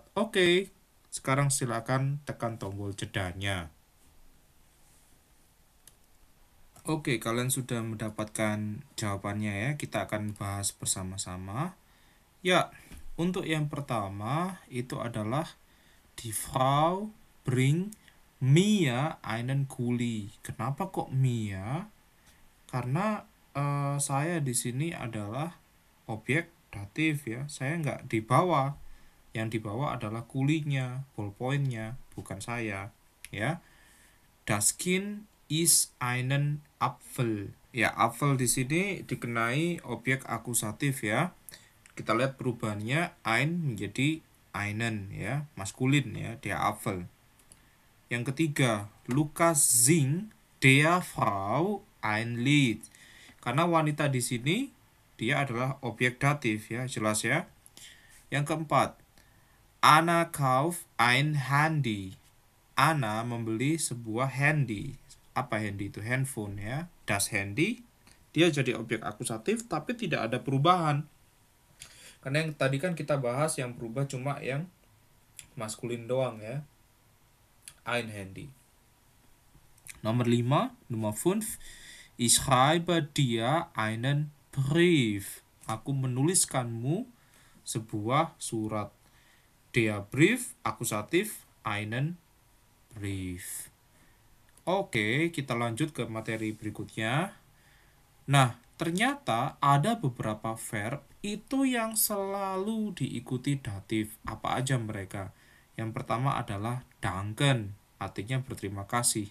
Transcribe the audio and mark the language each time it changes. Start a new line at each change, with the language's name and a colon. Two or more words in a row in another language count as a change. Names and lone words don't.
Indonesian: Oke, sekarang silakan tekan tombol jedanya. Oke, kalian sudah mendapatkan jawabannya ya. Kita akan bahas bersama-sama. Ya, untuk yang pertama itu adalah
German: die Frau bringt mir einen Kuli.
Indonesian: Kenapa kok Mia? Karena saya di sini adalah objek datif ya. Saya nggak dibawa. Yang dibawa adalah kulinya, ballpointnya, bukan saya. Ya,
German: das Kind ist einen Apfel.
Indonesian: Ya, Apfel di sini dikenai objek akusatif ya. Kita lihat perubahannya, ein menjadi einen ya, maskulin ya,
German: der Apfel.
Indonesian: Yang ketiga,
German: Lukas singt der Frau ein Lied.
Indonesian: Karena wanita di sini dia adalah objek datif ya, jelas ya. Yang keempat,
German: Anna kauft ein Handy.
Indonesian: Anna membeli sebuah handy. Apa handy itu? Handphone ya.
German: Das Handy.
Indonesian: Dia jadi objek akusatif tapi tidak ada perubahan. Karena yang tadi kan kita bahas yang berubah cuma yang maskulin doang ya.
German: Ein Handy. Nomor 5, Nummer 5. Ich schreibe dir einen Brief.
Indonesian: Aku menuliskanmu sebuah surat.
German: Der Brief, akusatif, einen Brief.
Indonesian: Oke, kita lanjut ke materi berikutnya. Nah, ternyata ada beberapa verb itu yang selalu diikuti datif. Apa aja mereka? Yang pertama adalah danken, artinya berterima kasih.